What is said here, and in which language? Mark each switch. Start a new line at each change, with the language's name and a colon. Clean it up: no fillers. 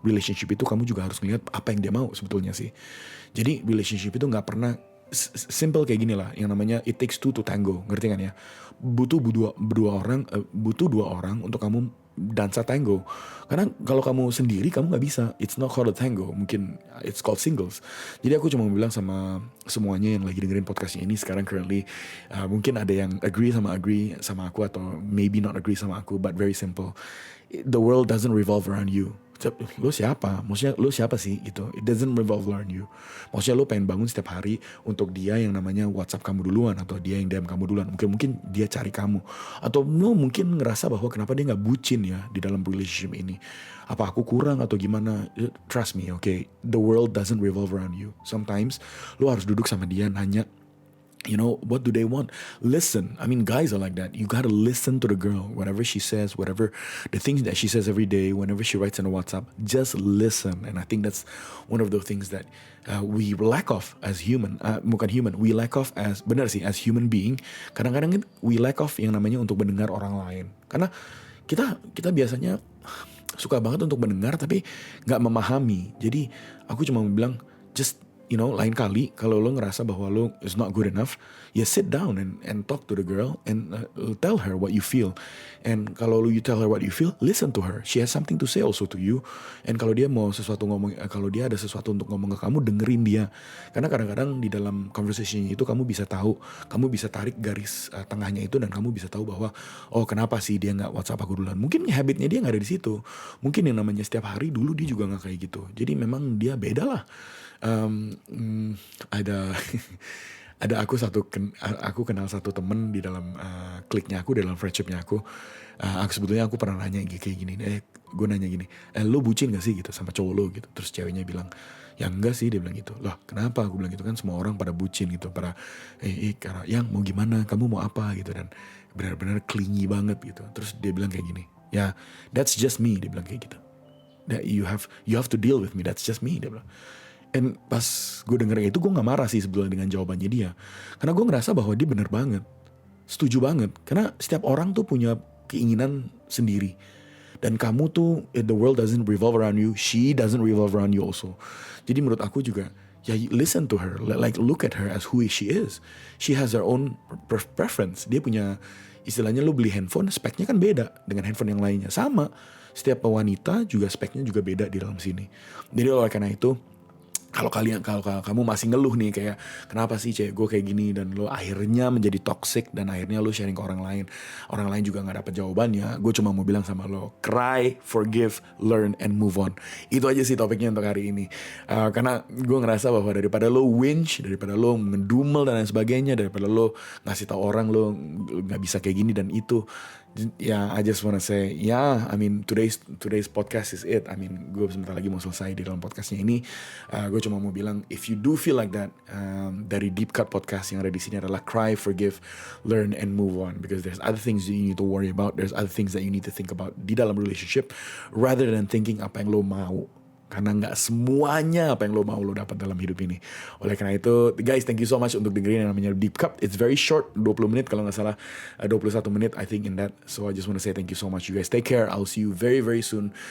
Indonesian: Relationship itu kamu juga harus melihat apa yang dia mau sebetulnya sih. Jadi relationship itu nggak pernah simple kayak gini lah. Yang namanya
English: it takes two to tango.
Indonesian: Ngerti kan ya? Butuh dua orang untuk kamu dansa tango. Karena kalau kamu sendiri kamu nggak bisa.
English: It's not called a tango.
Indonesian: Mungkin
English: it's called singles.
Indonesian: Jadi aku cuma mau bilang sama semuanya yang lagi dengerin podcast ini sekarang currently, mungkin ada yang agree sama aku atau maybe not agree sama aku,
English: but very simple. The world doesn't revolve around you.
Indonesian: Lo siapa? Maksudnya lo siapa sih gitu?
English: It doesn't revolve around you.
Indonesian: Maksudnya lo pengen bangun setiap hari untuk dia yang namanya WhatsApp kamu duluan, atau dia yang DM kamu duluan. Mungkin dia cari kamu, atau lo mungkin ngerasa bahwa kenapa dia nggak bucin ya di dalam relationship ini. Apa aku kurang atau gimana?
English: Trust me, okay? The world doesn't revolve around you. Sometimes lo harus duduk sama dia nanya, you know, what do they want? Listen. I mean, guys are like that. You gotta listen to the girl. Whatever she says, whatever the things that she says every day, whenever she writes in a WhatsApp, just listen. And I think that's one of the things that we lack of as human. We lack of as,
Indonesian: benar sih,
English: as human being.
Indonesian: Kadang-kadang
English: we lack of
Indonesian: yang namanya untuk mendengar orang lain. Karena kita biasanya suka banget untuk mendengar tapi nggak memahami. Jadi aku cuma bilang, just lain kali kalau lo ngerasa bahwa lo
English: is not good enough, ya sit down and talk to the girl and tell her what you feel. And kalau you tell her what you feel, listen to her. She has something to say also to you.
Indonesian: And kalau dia mau kalau dia ada sesuatu untuk ngomong ke kamu, dengerin dia. Karena kadang-kadang di dalam conversation itu kamu bisa tarik garis tengahnya itu, dan kamu bisa tahu bahwa kenapa sih dia nggak WhatsApp aku duluan. Mungkin habitnya dia nggak ada di situ. Mungkin yang namanya setiap hari dulu dia juga nggak kayak gitu. Jadi memang dia beda lah. Ada aku kenal satu temen di dalam kliknya aku, dalam friendshipnya aku. Sebetulnya aku pernah nanya kayak gini, gue nanya gini, lo bucin gak sih gitu sama cowok lo gitu. Terus ceweknya bilang, ya enggak sih, dia bilang gitu. Loh kenapa? Aku bilang gitu, kan semua orang pada bucin gitu, pada karena yang mau gimana, kamu mau apa gitu, dan benar-benar clingy banget gitu. Terus dia bilang kayak gini, ya
English: that's just me,
Indonesian: dia bilang kayak gitu.
English: That you have to deal with me, that's just me,
Indonesian: dia bilang. And pas gue denger itu, gue gak marah sih sebetulnya dengan jawabannya dia. Karena gue ngerasa bahwa dia bener banget. Setuju banget. Karena setiap orang tuh punya keinginan sendiri. Dan kamu tuh,
English: the world doesn't revolve around you, she doesn't revolve around you also.
Indonesian: Jadi menurut aku juga, ya
English: listen to her. Like look at her as who she is. She has her own preference.
Indonesian: Dia punya, istilahnya lo beli handphone, speknya kan beda dengan handphone yang lainnya. Sama, setiap wanita juga speknya juga beda di dalam sini. Jadi oleh karena itu, kalau kamu masih ngeluh nih kayak kenapa sih cewek gue kayak gini, dan lo akhirnya menjadi toxic dan akhirnya lo sharing ke orang lain juga nggak dapet jawabannya, gue cuma mau bilang sama lo,
English: cry, forgive, learn, and move on.
Indonesian: Itu aja sih topiknya untuk hari ini. Karena gue ngerasa bahwa daripada lo whinge, daripada lo ngedumel dan lain sebagainya, daripada lo ngasih tahu orang lo nggak bisa kayak gini dan itu,
English: Yeah, I just wanna say, yeah, I mean today's podcast is it. I mean,
Indonesian: gue sebentar lagi mau selesai di dalam podcastnya ini. Gue cuma mau bilang,
English: if you do feel like that,
Indonesian: dari Deep Cut Podcast yang ada di sini adalah
English: cry, forgive, learn, and move on. Because there's other things that you need to worry about. There's other things that you need to think about di dalam relationship, rather than thinking
Indonesian: apa yang lo mau. Karena nggak semuanya apa yang lo mau lo dapat dalam hidup ini. Oleh karena itu, guys,
English: thank you so much
Indonesian: untuk dengerin yang namanya Deep Cup.
English: It's very short,
Indonesian: 20 menit kalau nggak salah, 21 menit
English: I think in that. So I just want to say thank you so much. You guys take care. I'll see you very very soon.